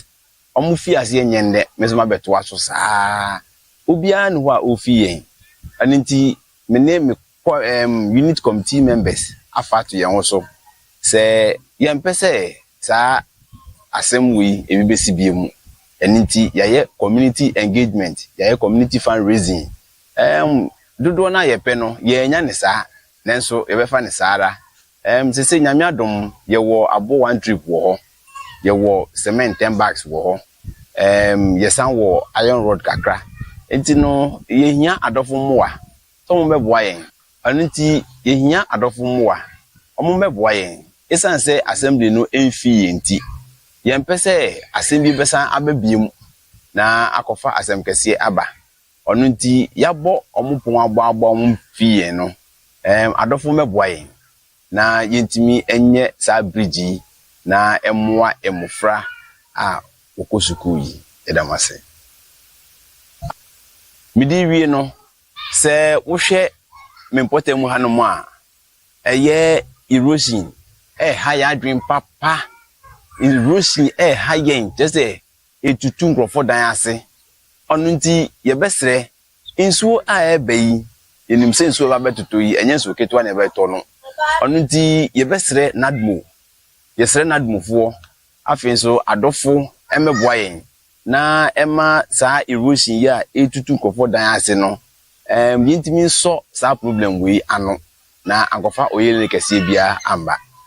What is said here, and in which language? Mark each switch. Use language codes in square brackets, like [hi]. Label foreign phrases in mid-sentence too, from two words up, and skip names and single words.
[ak] omu fi ase nyende mesoma beto aso saa obia ne ho a ofi yen anenti me [en] unit committee members [ak] afato yen so se yen pese sa assembly ebibesi biemu enenti yaye community engagement yaye [en] community fundraising [ak] dodo na ye pe no ye nya ne sa nenso ye befa ne saara se nyame adom ye wo abo [en] one trip [ak] wo ho ye wo cement 10 bags wo ho ye san wo [en] iron rod [ak] kakra enti no ye hia adofo moa to mo beboa yen anenti ye hia adofo moa omo beboa yen esan se assembly no emfi enti ye mpese assembly besan ababiem na akofa asem kese aba onunti yabo omupon abo mfie no adofo meboa yen na yentimi enye sa bridge na emmoa emufra a okosuku yi edamase midi wie no se wohwe mempotem hanom a eye [en] erosion high dream papa erosion high just say [ak] etutu nkrofo dan ase onunti ye besre insuo a ebayi enim se insuo ba betoto yi enye nso keto na beto no onunti ye besre nadmo ye sre nadmofo afi nso adofo emeboa yen na ema sa erosion ya etutu nkrofo dan ase no yintimi nso sa problem we ano na agofa oyele kese bia amba